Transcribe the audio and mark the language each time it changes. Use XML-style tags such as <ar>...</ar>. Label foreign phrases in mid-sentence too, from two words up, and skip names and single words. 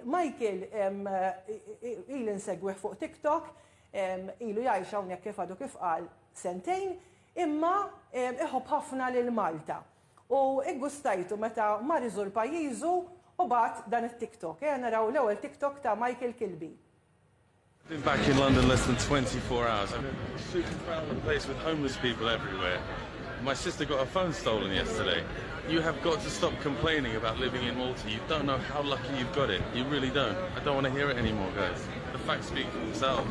<mt>Michael ilu nsegwih fuq TikTok, ilu jgħix hawnhekk kif għadu kif qal sentejn, imma iħobb ħafna lil Malta. U iggustajtu meta mar iżur pajjiżu u bagħad dan it-TikTok. Naraw l-ewwel TikTok ta' Michael Kilby.</mt> <en>Been back in London less than 24 hours. I'm super proud of the place with homeless people everywhere. My sister got her phone stolen yesterday. You have got to stop complaining about living in Malta. You don't know how lucky you've got it. You really don't. I don't want to hear it anymore, guys. The facts speak for themselves.</en>